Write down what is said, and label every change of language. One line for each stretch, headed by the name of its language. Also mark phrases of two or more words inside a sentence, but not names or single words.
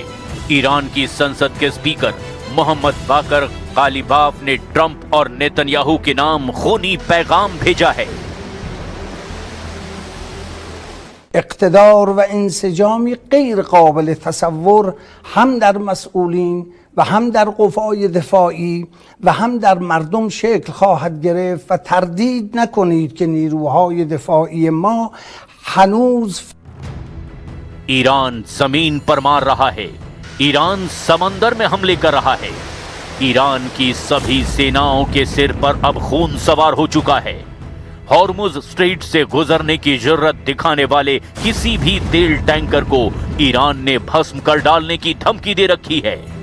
Hindi: ईरान की संसद के स्पीकर मोहम्मद बाकर कालिबाफ ने ट्रंप और नेतन्याहू के नाम खूनी पैगाम भेजा है।
Persian: اقتدار و انسجامی غیر قابل تصور هم در مسئولین و هم در قوای دفاعی و هم در مردم شکل خواهد گرفت و تردید نکنید که نیروهای دفاعی ما هنوز
Hindi: ईरान जमीन पर मार रहा है, ईरान समंदर में हमले कर रहा है। ईरान की सभी सेनाओं के सिर पर अब खून सवार हो चुका है। हॉर्मुज स्ट्रेट से गुजरने की जरूरत दिखाने वाले किसी भी तेल टैंकर को ईरान ने भस्म कर डालने की धमकी दे रखी है।